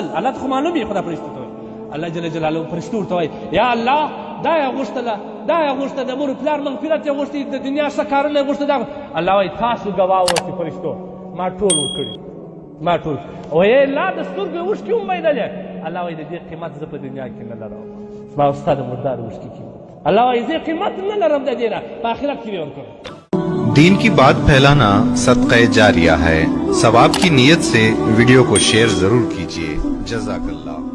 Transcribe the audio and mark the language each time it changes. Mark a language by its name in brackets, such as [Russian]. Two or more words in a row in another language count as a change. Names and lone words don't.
[Pashto] الله ته خو معلوم یې، خو دا فرشتو ته وایي. الله جل جلاله فرشتو ورته وایي یا الله دا یې غوښتله، دا یې غوښته، د مور پلار مغفرت یې غوښتې، د دنیا ښه کارونه یې غوښته. الله وایي تاسو ګواه اوسئ فرشتو، ما ټول ورکړي، ما ټول. وایي الله د سترګو یې اوښکې ومیدلې. الله وایي د دې قیمت زه په دنیا کې نه لرم، ما او ستا د مردار اوښکې قیمت. الله وایي زه قیمت نه لرم د دې نه، په آخرت کې به ورکړم. [Urdu] دین کی بات پھیلانا صدقۂ جاریہ ہے. ثواب کی نیت سے ویڈیو کو شیئر ضرور کیجیے. जज़ाकल्लाह।